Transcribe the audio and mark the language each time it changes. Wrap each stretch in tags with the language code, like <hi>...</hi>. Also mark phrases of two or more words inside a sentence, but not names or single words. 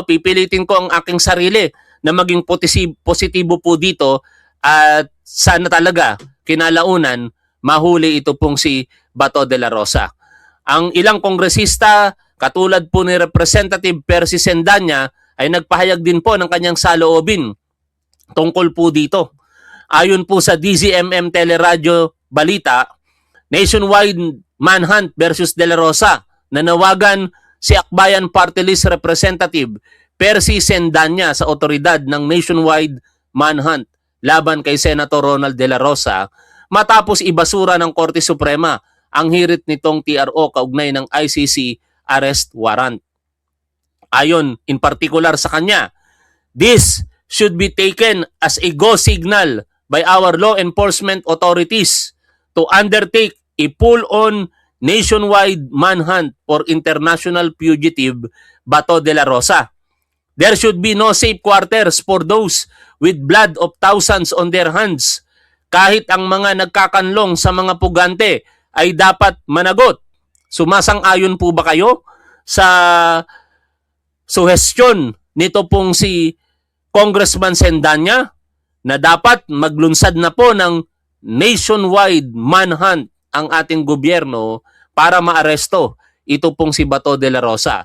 <tl>Pipilitin ko ang aking sarili na maging positibo po dito at sana talaga kinalaunan mahuli ito pong si Bato de la Rosa. Ang ilang kongresista katulad po ni Representative Percy Sendanya ay nagpahayag din po ng kanyang saloobin tungkol po dito. Ayon po sa DZMM Teleradyo Balita,</tl> <en>nationwide manhunt versus</en> <tl>De La Rosa, nanawagan si Akbayan Party List Representative Percy Sendanya sa otoridad ng</tl> <en>nationwide manhunt</en> <tl>laban kay Senator Ronald De La Rosa matapos ibasura ng Korte Suprema ang hirit nitong TRO kaugnay ng ICC</tl> <en>arrest warrant.</en> <tl>Ayon</tl> <en>in particular</en> <tl>sa kanya,</tl> <en>this should be taken as a go signal by our law enforcement authorities to undertake a full-on nationwide manhunt for international fugitive Bato de la Rosa. There should be no safe quarters for those with blood of thousands on their hands.</en> <tl>Kahit ang mga nagkakanlong sa mga pugante ay dapat managot. Sumasang-ayon po ba kayo sa suhestyon nito pong si Congressman Sendanya na dapat maglunsad na po ng</tl> <en>nationwide manhunt</en> <tl>ang ating gobyerno para maaresto ito pong si Bato de la Rosa?</tl>